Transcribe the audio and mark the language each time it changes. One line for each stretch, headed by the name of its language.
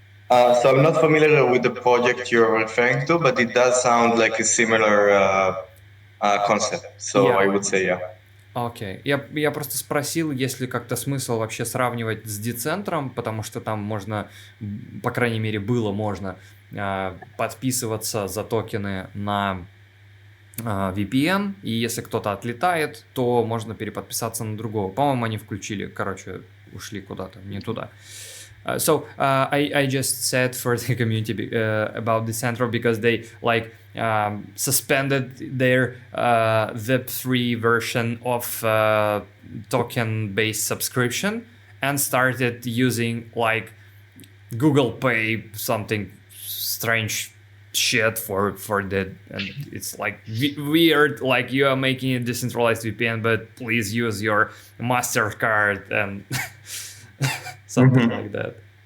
English: So I'm not familiar with the project you're referring to, but it does sound like a similar concept. So Yeah. I would say, yeah.
Russian: Окей. Я просто спросил, есть ли как-то смысл вообще сравнивать с децентром, потому что там можно, по крайней мере, можно подписываться за токены на VPN, и если кто-то отлетает, то можно переподписаться на другого. По-моему, они включили, ушли куда-то, не туда.
English: So I just said for the community about Decentral because they suspended their Web3 version of token-based subscription and started using Google Pay, something strange shit for that, and it's weird, you are making a decentralized VPN, but please use your MasterCard and something like that.